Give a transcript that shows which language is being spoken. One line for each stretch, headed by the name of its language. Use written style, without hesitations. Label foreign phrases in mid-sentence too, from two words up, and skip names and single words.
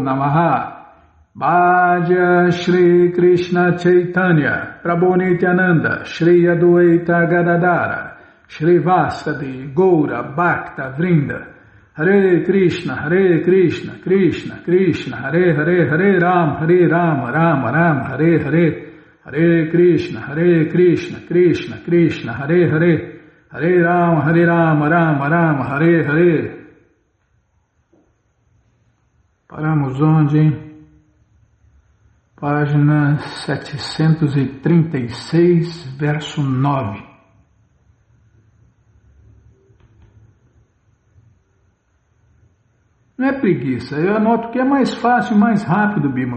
Sanskrit: Namaha Bhaja Shri Krishna Chaitanya Prabhu Nityananda Shri Adwaita Gadadara Shri Vasadi Goura Bhakta Vrinda Hare Krishna Krishna Krishna Hare Hare Hare Ram Ram Hare Hare Hare Krishna Krishna Krishna Hare Hare Hare Ram Ram Hare Hare.
Portuguese: Paramos onde, hein? Página 736, verso 9. Não é preguiça, eu anoto que é mais fácil, mais rápido, Bima.